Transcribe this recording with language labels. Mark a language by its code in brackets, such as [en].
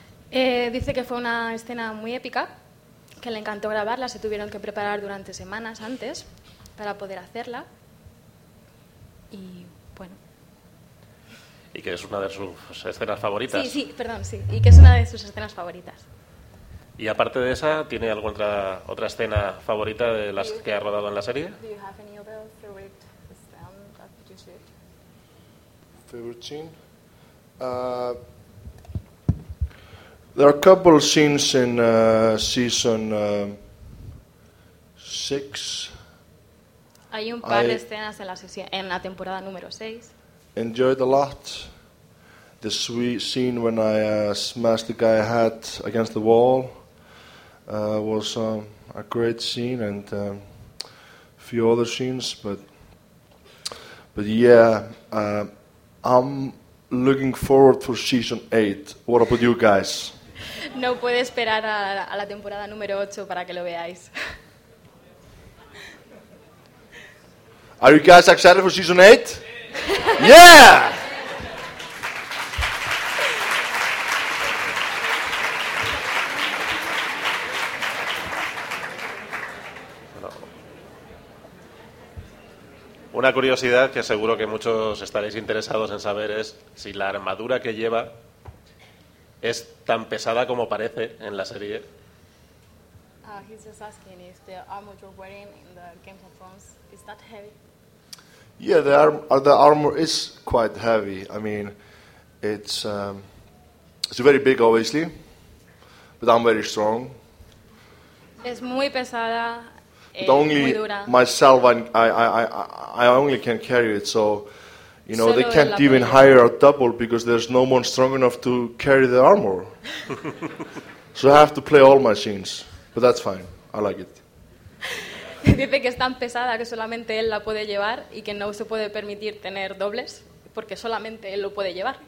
[es] Dice que fue una escena muy épica, que le encantó grabarla, se tuvieron que preparar durante semanas antes para poder hacerla. Y bueno. Y que es una de sus escenas favoritas. Sí, y que es una de sus escenas favoritas. Y aparte de esa, ¿tiene alguna otra escena favorita de las que ha rodado en la serie? [en] Do you have any other favorite scene that you shoot? Favorite scene? There are a couple of scenes in season 6. [es] Hay un par de escenas en la temporada número 6. [en] Enjoyed a lot. The sweet scene when I smashed the guy's head against the wall was a great scene, and a few other scenes, but yeah, I'm looking forward for season 8. What about you guys? [es] No puede esperar a la temporada número 8 para que lo veáis. [en] Are you guys excited for season 8? Yeah! [es] Una curiosidad que seguro que muchos estaréis interesados en saber es si la armadura que lleva es tan pesada como parece en la serie. [en] He's just asking if the armor you're wearing in the Game of Thrones is that heavy? Yeah, the armor is quite heavy. I mean, it's very big, obviously, but I'm very strong. [es] Es muy pesada. [en] But only myself, I only can carry it. So, you know, [es] solo [en] they can't even hire a double because there's no one strong enough to carry the armor. So I have to play all my scenes, but that's fine. I like it. [es] Dice que es tan pesada que solamente él la puede llevar y que no se puede permitir tener dobles porque solamente él lo puede llevar.